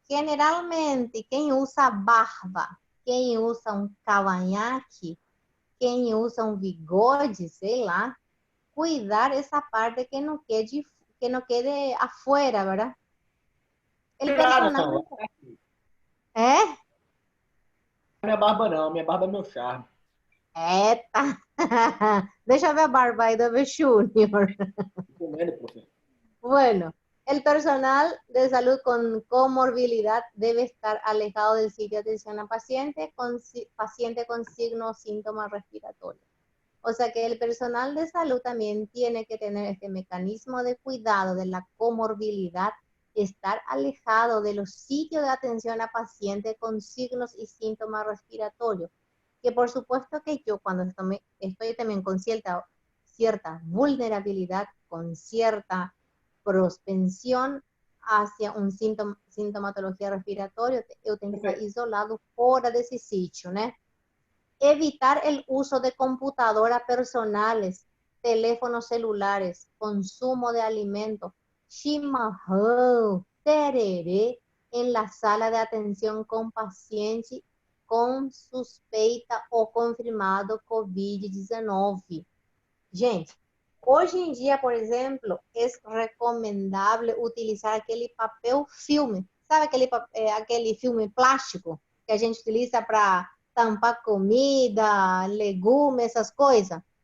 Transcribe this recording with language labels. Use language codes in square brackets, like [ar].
[es] Generalmente, quien usa barba, quien usa un cavanhaque, quien usa un bigode, [pt] sei lá, [es] cuidar esa parte que no quede afuera, ¿verdad? El personal... É? [pt] Minha barba não, minha barba é meu charme. Eita! Deixa eu ver a barba aí do Júnior. Comendo, professor. [es] Bueno, el personal de salud con comorbilidad debe estar alejado del sitio de atención a paciente con signos o síntomas respiratorios. O sea que el personal de salud también tiene que tener este mecanismo de cuidado de la comorbilidad, estar alejado de los sitios de atención a pacientes con signos y síntomas respiratorios. Que por supuesto que yo cuando estoy también con cierta vulnerabilidad, con cierta propensión hacia un sintomatología respiratoria, yo tengo que estar isolado fuera de ese sitio, ¿no? Evitar el uso de computadoras personales, teléfonos celulares, consumo de alimentos, chimarrão, tereré, en la sala de atención con paciente con [pt] suspeita ou confirmado [es] COVID-19. [pt] Gente, hoje em dia, por exemplo, é recomendável utilizar aquele papel filme. Sabe aquele filme plástico que a gente utiliza para tampar comida, legumes, essas coisas?